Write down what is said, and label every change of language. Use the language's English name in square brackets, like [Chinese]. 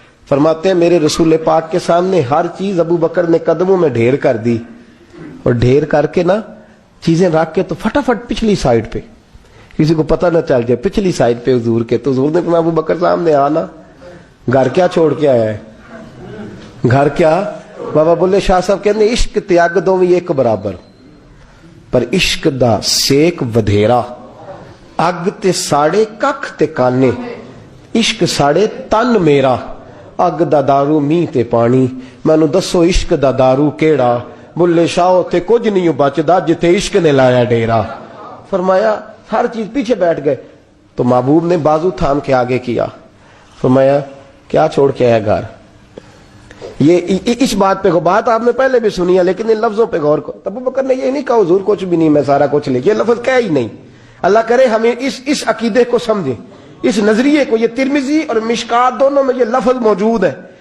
[Urdu] فرماتے ہیں میرے رسول پاک کے سامنے ہر چیز ابو بکر نے قدموں میں ڈھیر کر دی, اور ڈھیر کر کے نا چیزیں رکھ کے تو فٹافٹ پچھلی سائڈ پہ, کسی کو پتہ نہ چل جائے, پچھلی سائڈ پہ حضور کے. تو حضور نے فرمایا ابو بکر سامنے آنا, گھر کیا چھوڑ کے آیا ہے, گھر کیا. [Punjabi] بابا بلے شاہ صاحب کہتے عشق تے اگ دوویں ایک برابر, پر عشق دا سیک ودھیرا. اگ تے ساڑے ککھ تے کانے, عشق ساڑے تن میرا. اگ دا دارو میہ تے پانی, مینوں دسو عشق دا دارو کیڑا. بلے شاہ تے کچھ نہیں بچدا جتے عشق نے لایا ڈیرا. [Urdu] فرمایا ہر چیز پیچھے بیٹھ گئے. تو محبوب نے بازو تھام کے آگے کیا, فرمایا کیا چھوڑ کے آیا گھر. یہ اس بات پہ بات آپ نے پہلے بھی سنی ہے, لیکن ان لفظوں پہ غور کرو. ابو بکر نے یہ نہیں کہا حضور کچھ بھی نہیں میں سارا کچھ لے, یہ لفظ کہا ہی نہیں. اللہ کرے ہمیں اس عقیدے کو سمجھیں, اس نظریے کو. یہ ترمذی اور مشکات دونوں میں یہ لفظ موجود ہے.